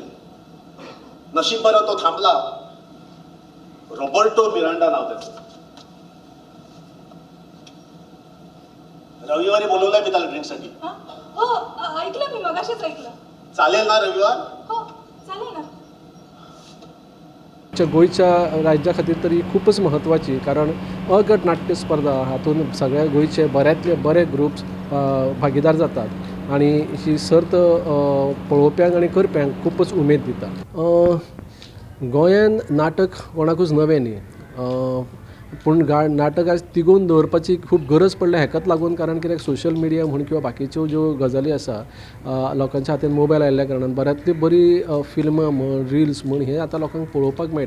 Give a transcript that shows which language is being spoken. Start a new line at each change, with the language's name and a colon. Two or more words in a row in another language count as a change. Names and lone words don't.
Marathi: नशीब बरं तो थांबला. रॉबर्टो मिरांडा नाव त्याचं. रविवारी बोलवलंय मी त्याला ड्रिंकसाठी. हो ऐकलं मी मगाशीच ऐकलं. चालेल ना रविवार? हो चालेल ना.
Konkani: गोंयच्या राज्या खातीर तरी खूपच महत्वाची कारण अ गट नाट्य स्पर्धा हातूंत सगळ्या गोंयचे बऱ्यांतले बरे ग्रुप्स भागीदार जातात आणि ही सर्त पळोवप्यांक आनी करप्यांक खूपच उमेद दिता. गोंयांत नाटक कोणाकूच नवें न्ही पूण नाटक आज तिगोवन दवरपाची खूब गरज पडल्या हेकाच लागून कारण कित्याक सोशल मिडिया म्हण किंवा बाकीच्यो ज्यो गजाली आसा लोकांच्या हातीन मोबायल आयिल्ल्या कारणान बऱ्यांतली बरी फिल्मां म्हण रिल्स म्हण हे आतां लोकांक पळोवपाक मेळटा.